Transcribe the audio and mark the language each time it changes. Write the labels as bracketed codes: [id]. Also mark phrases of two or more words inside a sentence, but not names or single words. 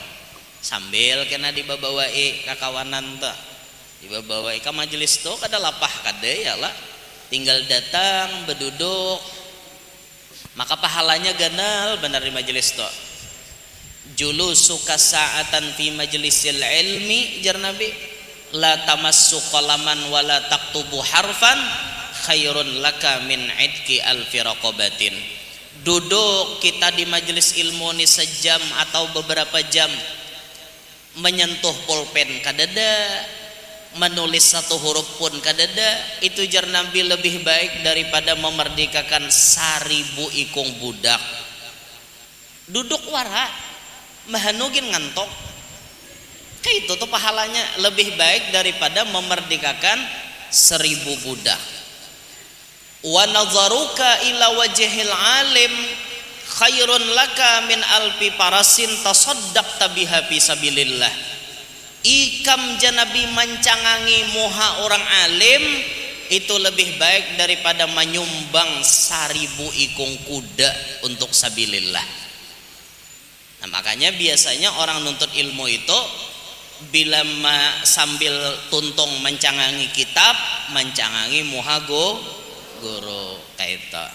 [bjn] Sambil kena dibawai kakawanan tuh, dibawai ke majelis tuh kada lapah kada ya lah, tinggal datang berduduk, maka pahalanya ganal benar di majelis tuh. [ar] جلوسك ساعة في مجلس العلم, [bjn] jar Nabi, [ar] لا تمس قلما ولا تكتب حرفا خير لك من عتق ألف رقبة. [bjn] Duduk kita di majelis ilmu ini sejam atau beberapa jam, menyentuh pulpen kadada, menulis satu huruf pun kadada, itu jar Nabi lebih baik daripada memerdekakan 1000 ikung budak. Duduk wara mahanugin ngantok, kayak itu tuh pahalanya lebih baik daripada memerdekakan 1000 budak. [ar] ونظرك إلى وجه العالم خير لك من ألف فرس تصدقت بها في سبيل الله. [bjn] Ikam janabi mancangangi muha orang alim itu lebih baik daripada menyumbang 1000 ikung kuda untuk sabilillah. Nah, makanya biasanya orang nuntut ilmu itu bila sambil tuntung mencangangi kitab, mencangangi muhago guru kayak itu.